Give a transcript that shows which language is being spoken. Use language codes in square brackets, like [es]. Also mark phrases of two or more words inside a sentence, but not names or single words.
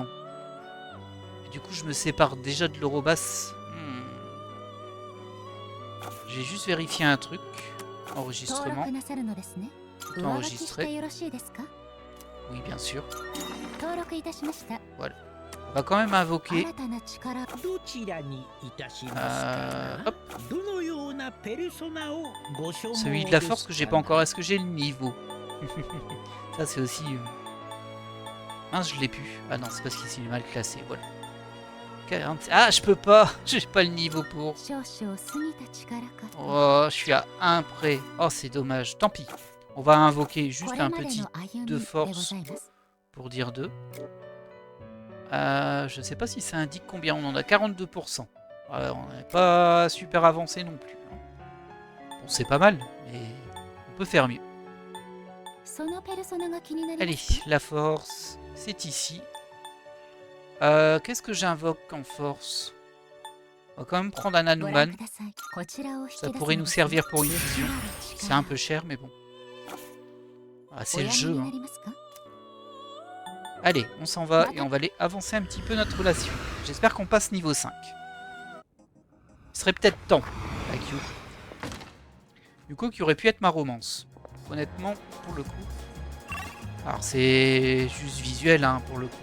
[fr] Et du coup, je me sépare déjà de l'Eurobas. J'ai juste vérifié un truc. Enregistrement. Tout enregistré. Oui, bien sûr. Voilà. On va quand même invoquer. [ja] 新たな力どちらにいたしますか [fr] Hop. [ja] などのようなペルソナをご所望 [fr] Celui de la force que j'ai pas encore. Est-ce que j'ai le niveau? Ça c'est aussi... Mince, je l'ai plus. Ah non, c'est parce qu'il est mal classé. Voilà. 40... Ah, je peux pas. J'ai pas le niveau pour. [ja] 少々過ぎた力かと [fr] Oh, je suis à 1 près. Oh, c'est dommage. Tant pis. On va invoquer [ja] こ [fr] juste [ja] れ [fr] un [ja] まで [fr] petit [ja] の歩み [fr] de [ja] でご [fr] force [ja] ざいます [fr] pour dire 2. Je sais pas si ça indique combien on en a. 42%. On n'est pas super avancé non plus. Bon, c'est pas mal, mais on peut faire mieux. [ja] そのペルソナが気になりま [fr] Allez, [ja] すか [fr] la force, c'est ici. Qu'est-ce que j'invoque en force? On va quand même prendre un [ja] ご覧 [fr] Hanuman. [ja] くださいこちらを引き出 [fr] Ça [ja] す [fr] pourrait [ja] の [fr] nous [ja] です [fr] servir pour une [ja] 力 [fr] fusion. [ja] 力 [fr] C'est un peu cher, mais bon. Ah, c'est [ja] お [fr] le [ja] やめ [fr] jeu. [ja] に [fr] Hein. [ja] なりますか [fr] Allez, on s'en va et on va aller avancer un petit peu notre relation. J'espère qu'on passe niveau 5. Il serait peut-être temps avec Yuko. Yuko qui aurait pu être ma romance. Honnêtement, pour le coup. Alors c'est juste visuel hein, pour le coup.